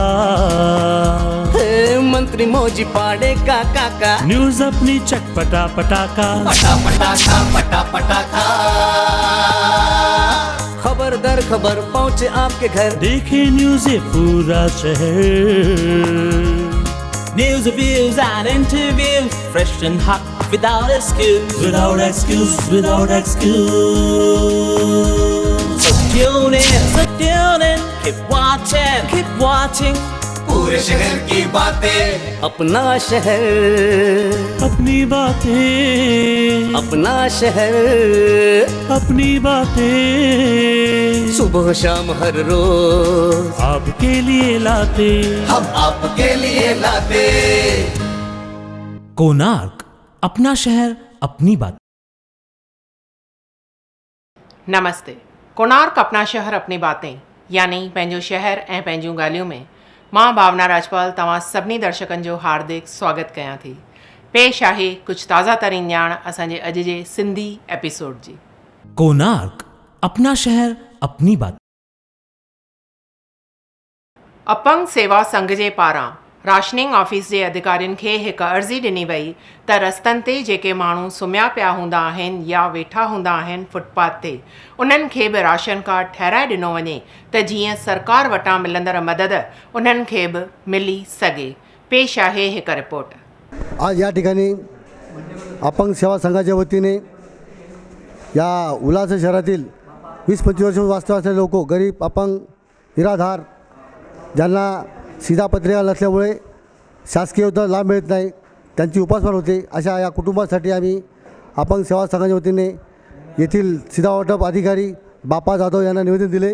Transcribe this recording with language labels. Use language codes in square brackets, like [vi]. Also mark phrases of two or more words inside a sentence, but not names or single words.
[hi] मंत्री मौजी पाड़े का काका, न्यूज अपनी चटपटा पटाका, पटा पटाखा पटा पटाखा। खबर दर खबर पहुँचे आपके घर, देखे न्यूज ये पूरा शहर। [en] News, reviews and interviews, fresh and hot, without excuse. Without excuse, without excuse. So tune in, keep watching. [hi] पूरे शहर की बातें, अपना शहर, अपनी बातें, अपना शहर, अपनी बातें, सुबह शाम हर रोज आपके लिए लाते, हम आपके लिए लाते। कोणार्क, अपना शहर अपनी बात। [sd] नमस्ते। कोणार्क [hi] अपना शहर अपनी बातें [sd] यानी पंहिंजो शहर ऐं पंहिंजूं ॻाल्हियूं में मां भावना राजपाल तव्हां सभिनी दर्शकनि जो हार्दिक स्वागत कयां थी। पेश आहे कुझु ताज़ा तरीन ॼाण असांजे अॼु जे सिंधी एपिसोड जी। कोणार्क, अपना शहर अपनी बात। अपंग सेवा संघ जे पारां राशनिंग ऑफिस जे अधिकारियुनि खे हिकु अर्ज़ी ॾिनी वई त रस्तनि ते जेके माण्हू सुम्हिया पिया हूंदा आहिनि या वेठा हूंदा आहिनि फुटपाथ ते, उन्हनि खे बि राशन कार्ड ठहिराए ॾिनो वञे त जीअं सरकार वटां मिलंदड़ मदद उन्हनि खे बि मिली सघे। पेश आहे हिकु रिपोर्ट। [mr] आज या ठिकाणी अपंग सेवा संघाच्या वतीने या उल्हास शहरातील 20-25 वर्ष वास्तव्य असलेले लोक, गरीब, अपंग, निराधार, ज्यांना सीधा पत्रिका नसल्यामुळे शासकीय योजना लाभ मिळत नाही, त्यांची उपासमार होते, अशा या कुटुंबासाठी आम्ही अपंग सेवा संघाच्या वतीने येथील सीधा वाटप अधिकारी बापा जाधव यांना निवेदन दिले।